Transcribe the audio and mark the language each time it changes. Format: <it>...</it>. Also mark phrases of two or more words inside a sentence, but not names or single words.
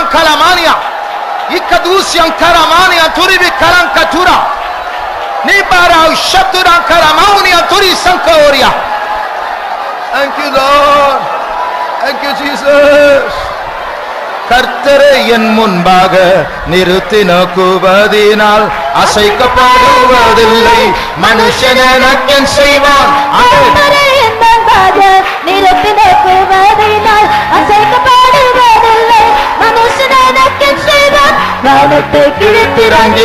<en>कलामानिया इकदूसियं कलामानिया तुरी भी कलंग कथुरा निबारा शब्दुरा कलामानिया तुरी संकोरिया Thank you Lord Thank you Jesus</en> <ta>கர்த்தரை என் முன்பாக நிறுத்தி நோக்குவதினால் அசைக்கப்படுவதில்லை மனுஷன் எனக்கு செய்வான் கர்த்தரை என் முன்பாக நிறுத்தி நோக்குவதினால் அசைக்கப்படுவதில்லை மனுஷன் எனக்கு செய்வான் வானத்தை கிழித்திறங்கி</ta>